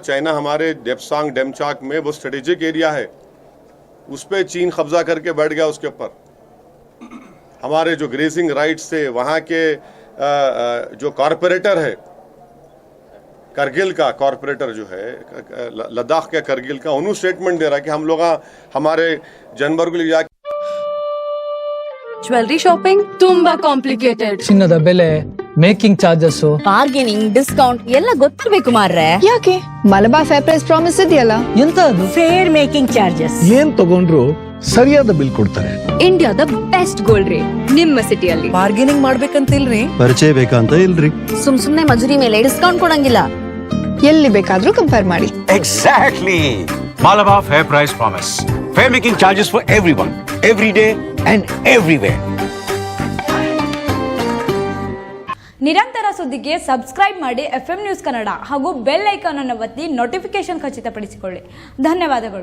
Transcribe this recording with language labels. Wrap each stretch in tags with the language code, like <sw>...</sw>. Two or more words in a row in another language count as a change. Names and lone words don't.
<hi>चाइना हमारे डेप्सांग डेमचाक में वो</hi> <en>strategic area</en> <hi>है, उस पर चीन कब्जा करके बैठ गया उसके ऊपर। हमारे जो</hi> <en>grazing rights</en> <hi>थे, वहाँ के जो कॉरपोरेटर है, करगिल का कॉरपोरेटर जो है लद्दाख के करगिल का, उन्होंने स्टेटमेंट दे रहा कि हम लोग हमारे जानवर को ले जाके</hi> <en>jewellery shopping</en> <kn>ತುಂಬಾ ಕಾಂಪ್ಲಿಕೇಟೆಡ್. ಚಿನ್ನದ ಬೆಲೆ,</kn> <en>making charges, bargaining, discount</en> <kn>ಎಲ್ಲ ಗೊತ್ತಿರ್ಬೇಕು ಮಾರ್ರೆ. ಯಾಕೆ ಮಲಬಾರ್ ಫೇರ್ ಪ್ರೈಸ್ ಪ್ರಾಮಿಸ್ ಇದೆಯಲ್ಲ, ಎಂತ ಅದು?</kn> <en>fair making charges</en> <kn>ಏನ್ ತಗೊಂಡ್ರು ಸರಿಯಾದ ಬಿಲ್ ಕೊಡ್ತಾರೆ. ಇಂಡಿಯಾದ</kn> <en>best gold rate</en> <kn>ನಿಮ್ಮ ಸಿಟಿಯಲ್ಲಿ. ಬಾರ್ಗೇನಿಂಗ್ ಮಾಡ್ಬೇಕಂತಿಲ್ರಿ, ಪರಿಚಯ ಬೇಕಂತ ಇಲ್ರಿ, ಸುಮ್ನೆ ಮಜೂರಿ ಮೇಲೆ ಡಿಸ್ಕೌಂಟ್ ಕೊಡಂಗಿಲ್ಲ. ಎಲ್ಲಿ ಬೇಕಾದ್ರೂ ಕಂಪೇರ್ ಮಾಡಿ.</kn> <en>Exactly. Malabar Fair Price Promise. Fair making charges for everyone, every day and everywhere.</en> <kn>ನಿರಂತರ ಸುದ್ದಿಗೆ ಸಬ್ಸ್ಕ್ರೈಬ್ ಮಾಡಿ FM ನ್ಯೂಸ್ ಕನ್ನಡ ಹಾಗೂ</kn> <en>bell icon</en> <kn>ಅನ್ನು ಒತ್ತಿ ನೋಟಿಫಿಕೇಶನ್ ಖಚಿತಪಡಿಸಿಕೊಳ್ಳಿ. ಧನ್ಯವಾದಗಳು.</kn>